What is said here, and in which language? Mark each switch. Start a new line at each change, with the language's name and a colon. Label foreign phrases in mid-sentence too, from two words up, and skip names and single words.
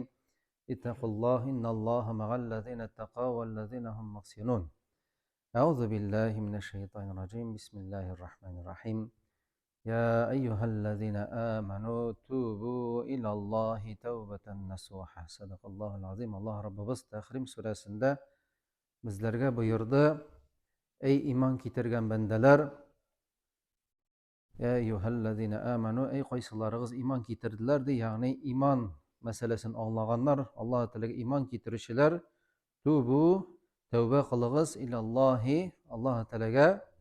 Arabic: اتقوا الله إن الله مع الذين اتقوا والذين هم محسنون. أعوذ بالله من الشيطان الرجيم. بسم الله الرحمن الرحيم. يا أيها الذين آمنوا توبوا إلى الله توبة نصوحا. صدق الله العظيم.
Uzbek: Allah Rabbimiz Tahrim surasida bizlarga buyurdi: ey iymon keltirgan bandalar,
Arabic: يا أيها الذين آمنوا,
Uzbek: ey qaysilaringiz iymon keltirdilar de, ya'ni iymon masalasini anglaganlar, Alloh taolaga iymon keltirishlar, tubu tavba qiling'iz, ilallohi, Alloh taolaga